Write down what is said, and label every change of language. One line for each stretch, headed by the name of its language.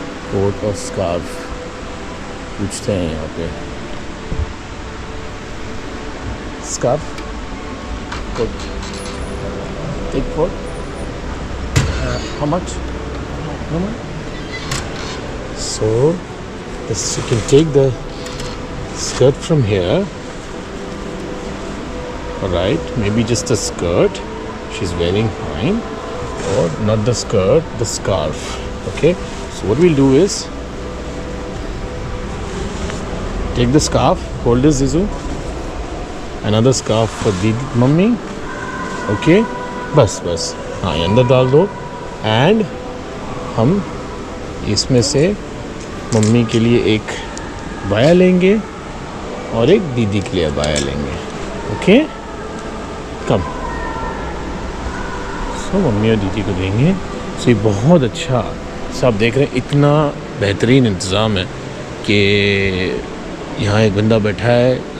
Hindi: Coat और scarf पूछते हैं यहाँ पे। स्कार्फ कोट एक coat
English: how much? So this you can take the skirt from here, alright, maybe just the skirt she's wearing, fine, or not the skirt, the scarf. Okay, so what we'll do is take the scarf, hold this Zizu, another scarf for Didi mummy, okay,
Hindi: बस हाँ अंदर डाल दो। And हम इसमें से mummy के लिए एक बाया लेंगे और एक दीदी के लिए बाया लेंगे,
English: Okay कम।
Hindi: सो मम्मी और दीदी को देंगे। सो ये बहुत अच्छा, सब देख रहे हैं इतना बेहतरीन इंतज़ाम है कि यहाँ एक बंदा बैठा है।